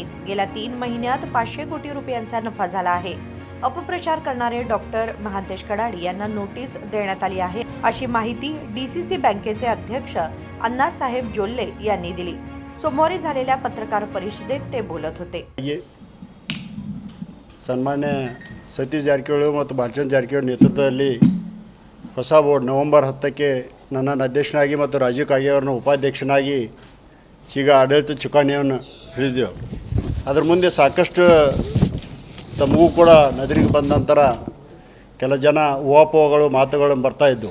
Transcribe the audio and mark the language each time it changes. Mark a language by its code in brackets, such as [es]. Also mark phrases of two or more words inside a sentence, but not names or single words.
[mr] गेल्या 3 महिन्यात 500 कोटी रुपयांचा नफा झाला आहे. अपप्रचार करणारे डॉक्टर महांतेश कडाडी यांना नोटीस देण्यात आली आहे, अशी माहिती डीसीसी बँकेचे अध्यक्ष अण्णासाहेब जोल्ले यांनी दिली. सोमवारी झालेल्या पत्रकार परिषदेत ते बोलत होते. [kn] ಸನ್ಮಾನ್ಯ ಸತೀಶ್ ಜಾರಕಿಹೊಳಿ ಮತ್ತು ಬಾಲಚಂದ್ರ ಜಾರಕಿಹೊಳಿ ನೇತೃತ್ವದಲ್ಲಿ ಹೊಸ ಬೋರ್ಡ್ ನವೆಂಬರ್ 10ಕ್ಕೆ ನನ್ನನ್ನು ಅಧ್ಯಕ್ಷನಾಗಿ ಮತ್ತು ರಾಜೀವ್ ಕಾಗೆ ಅವರನ್ನು ಉಪಾಧ್ಯಕ್ಷನಾಗಿ ಈಗ ಆಡಳಿತ ಚುಕ್ಕಾಣಿಯನ್ನು ಹಿಡಿದೆವು. ಅದರ ಮುಂದೆ ಸಾಕಷ್ಟು ತಮಗೂ ಕೂಡ ನದಿರಿಗೆ ಬಂದ ನಂತರ ಕೆಲ ಜನ ಊಹಾಪೋಹಗಳು ಮಾತುಗಳು ಬರ್ತಾಯಿದ್ದವು.